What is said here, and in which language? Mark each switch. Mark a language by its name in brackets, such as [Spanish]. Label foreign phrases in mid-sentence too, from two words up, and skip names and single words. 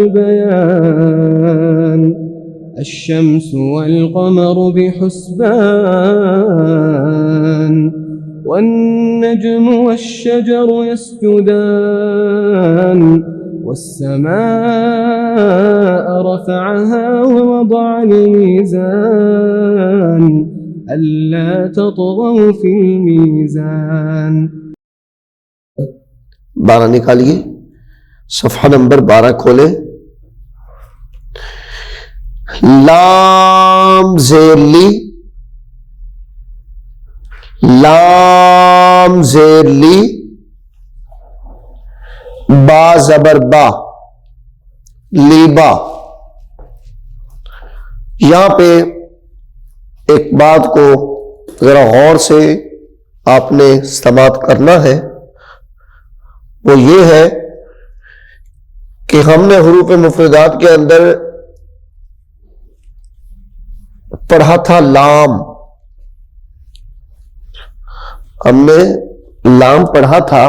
[Arabic] البيان الشمس والقمر بحسبان والنجم والشجر يسجدان والسماء رفعها ووضع الميزان ألا تطغوا في الميزان۔ [Urdu] 12 نکالیے، صفحہ نمبر 12 کھولے۔ لام زیر لی، لام زیر لی، با زبر با، لیبا۔ یہاں پہ ایک بات کو ذرا غور سے آپ نے سماعت کرنا ہے، وہ یہ ہے کہ ہم نے حروف مفردات کے اندر پڑھا تھا لام، ہم نے لام پڑھا تھا۔